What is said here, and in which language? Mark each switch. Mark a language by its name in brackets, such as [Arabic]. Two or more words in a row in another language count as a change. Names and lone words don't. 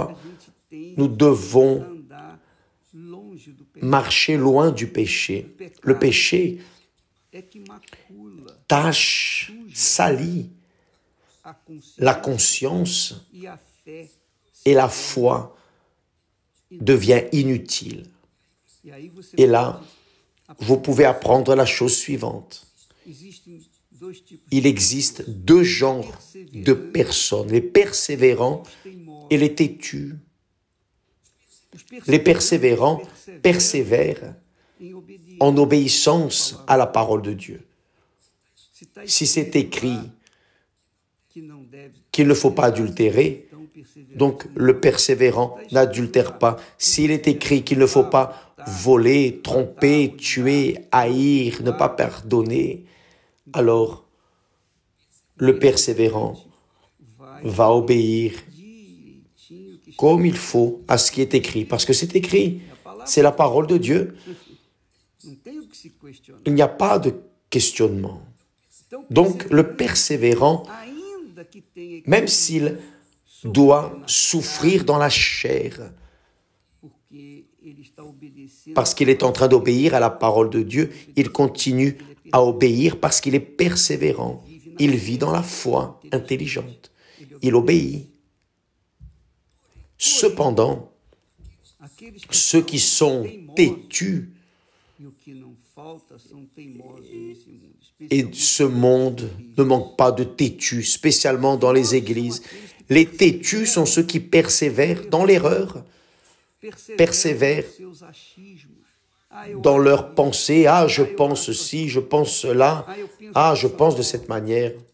[Portuguese] a gente tem [French] nous devons [Portuguese] que andar longe do pecado. [French] marcher loin du péché. Le péché [Portuguese] É que macula [French] tâche, salit [Portuguese] a consciência [French] la conscience [Portuguese] e a fé. [French] et la foi devient inutile. [Portuguese] E aí você [French] Et là, vous pouvez apprendre la chose suivante. [Portuguese] existem dois tipos [French] Il existe deux genres de personnes, les persévérants [Portuguese] de teimosos. [French] et les têtus. [Portuguese] Os [French] Les persévérants persévèrent [Portuguese] em obediência. [French] en obéissance à la parole de Dieu. [Portuguese] Se tá [French] Si c'est écrit [Portuguese] que não deve, [French] qu'il ne faut pas adultérer, [Portuguese] então perseverar. [French] donc le persévérant n'adultère pas. S'il est écrit qu'il ne faut pas voler, tromper, tuer, haïr, ne pas pardonner, alors le persévérant va obéir [Portuguese] Direitinho que [French] comme il faut à ce qui est écrit. Parce que c'est écrit, c'est la parole de Dieu. [Portuguese] não tem o que se questionar. [French] Il n'y a pas de questionnement. [Portuguese] Então, [French] Donc le persévérant, [Portuguese] ainda que tenha que [French] même s'il doit souffrir dans la chair, [Portuguese] porque ele está obedecendo [French] parce qu'il est en train d'obéir à la parole de Dieu, il continue à obéir parce qu'il est persévérant. Il vit dans la foi intelligente. Il obéit. Cependant, [Portuguese] aqueles que [French] ceux qui sont têtus, [Portuguese] e o que não falta são teimosos nesse mundo. [French] et ce monde ne manque pas de têtus, spécialement dans les églises, Les têtus sont ceux qui persévèrent dans l'erreur, persévèrent dans leurs pensées. Ah, je pense ceci, je pense cela. Ah, je pense de cette manière.